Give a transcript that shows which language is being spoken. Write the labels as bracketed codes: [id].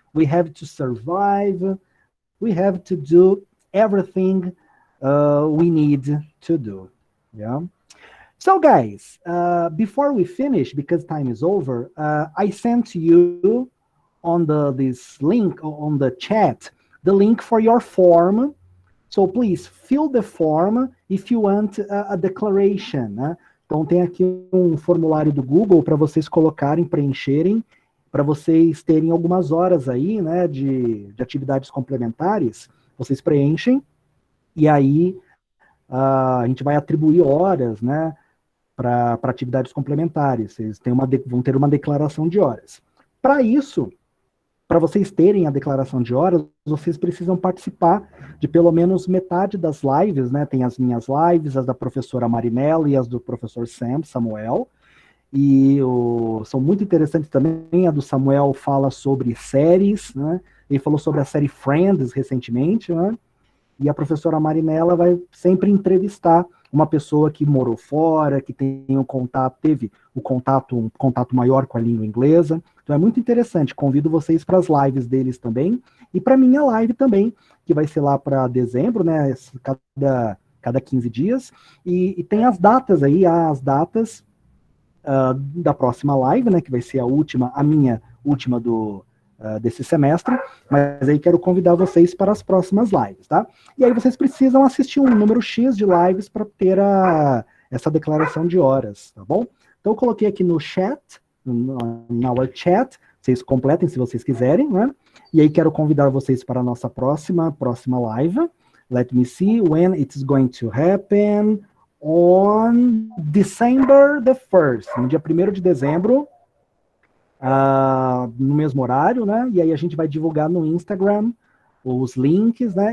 [en] We have to survive. We have to do everything we need to do. Yeah. So guys, before we finish, because time is over, I sent you on this link on the chat the link for your form. So please fill the form if you want a declaration, né? [pt] Então tem aqui um formulário do Google para vocês colocarem, preencherem, para vocês terem algumas horas aí, né, de atividades complementares. Vocês preenchem e aí a gente vai atribuir horas, né, para atividades complementares. Vocês vão ter uma declaração de horas. Para isso, para vocês terem a declaração de horas, vocês precisam participar de pelo menos metade das lives, né? Tem as minhas lives, as da professora Marinella e as do professor Samuel. E são muito interessantes também. A do Samuel fala sobre séries, né? Ele falou sobre a série Friends recentemente, né? E a professora Marinella vai sempre entrevistar uma pessoa que morou fora, que tem um teve um contato maior com a língua inglesa. Então é muito interessante. Convido vocês para as lives deles também e para minha live também, que vai ser lá para dezembro, né? Cada 15 dias. E tem as datas aí, as datas da próxima live, né? Que vai ser a minha última desse semestre, mas aí quero convidar vocês para as próximas lives, tá? E aí vocês precisam assistir um número X de lives para ter essa declaração de horas, tá bom? Então eu coloquei aqui no chat, na our chat, vocês completem se vocês quiserem, né? E aí quero convidar vocês para a nossa próxima live. [en] Let me see when it's going to happen. On December the 1st, [pt] no dia 1º de dezembro, no mesmo horário, né? E aí a gente vai divulgar no Instagram os links, né?